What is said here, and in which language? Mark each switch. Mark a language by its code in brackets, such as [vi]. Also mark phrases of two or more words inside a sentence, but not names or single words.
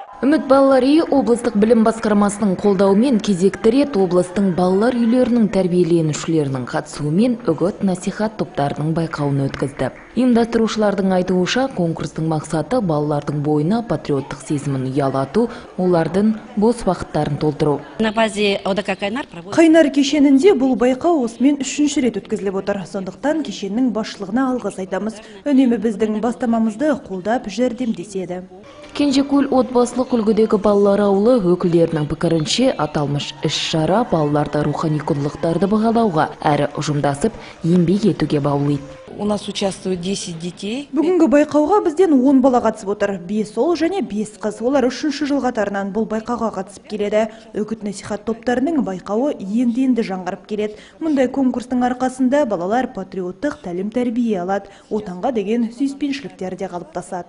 [kk] Үміт балалар үйі облыстық білім басқармасының қолдауымен кезекті рет облыстың балалар үйлерінің тәрбиеленушілерінің қатысуымен үгіт-насихат топтарының байқауын өткізді. Ұйымдастырушылардың айтуынша, конкурстың мақсаты балалардың бойына патриоттық сезімін ұялату, олардың бос уақыттарын толтыру. [ru] На базе ОДК [kk] Қайнар кешенінде бұл байқау осымен 3-ші рет өткізіліп отыр. Сондықтан кешеннің басшылығына алғыс айтамыз. Үнемі біздің бастамамызды қолдап жәрдемдеседі. Кенжекөл отбасылық үлгідегі балалар ауылы өкілдерінің пікірінше, аталмыш іс-шара балаларды рухани құндылықтарды бағалауға әрі ұжымдасып еңбек етуге баулиды. [ru] У нас участвует 10 детей. [kk] Бүгінгі байқауға бізден 10 бала қатысып отыр. 5 ұл және 5 қыз. Олар 3-ші жыл қатарынан бұл байқауға қатысып келеді. Үгіт-насихат топтарының байқауы енді жаңғырып келеді. Мұндай конкурстың арқасында балалар патриоттық тәлім-тәрбие алады. Отанға деген сүйіспеншіліктер де қалыптасады.